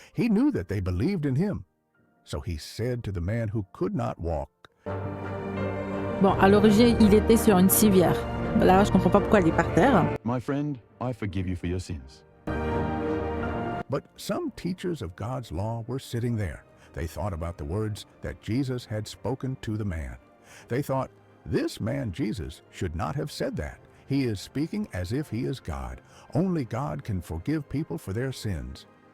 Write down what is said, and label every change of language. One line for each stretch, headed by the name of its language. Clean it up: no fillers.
English: He knew that they believed in him. So he said to the man who could not walk,
French: Bon, à l'origine, il était sur une civière. Là, je comprends pas pourquoi il est par terre.
English: My friend, I forgive you for your sins. But some teachers of God's law were sitting there. They thought about the words that Jesus had spoken to the man. They thought, this man Jesus should not have said that. He is speaking as if he is God. Only God can forgive people for their sins.